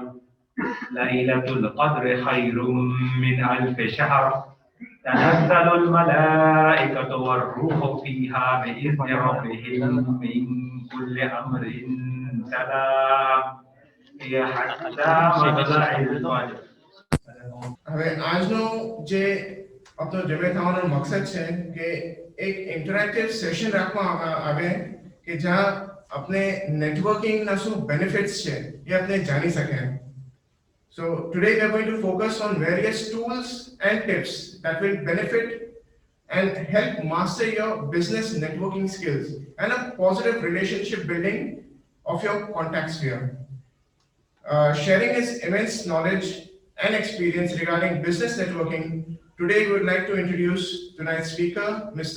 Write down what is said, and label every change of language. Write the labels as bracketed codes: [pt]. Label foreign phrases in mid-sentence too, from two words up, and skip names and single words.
[ar] ليلة القدر خير من ألف شهر. تنزل الملائكة والروح فيها بإذن ربهم من كل أمر سلام هي حتى مطلع الفجر. [gu] હવે આજનો જે આપણો જમે થવાનો મકસદ છે કે એક [en] interactive session [gu] રાખવામાં આવે કે જ્યાં આપણે નેટવર્કિંગના શું બેનિફિટ્સ છે એ આપણે જાણી શકીએ. [en] So today we are going to focus on various tools and tips that will benefit and help master your business networking skills and a positive relationship building of your contact sphere. Sharing his immense knowledge and experience regarding business networking, today we would like to introduce tonight's speaker, Mr.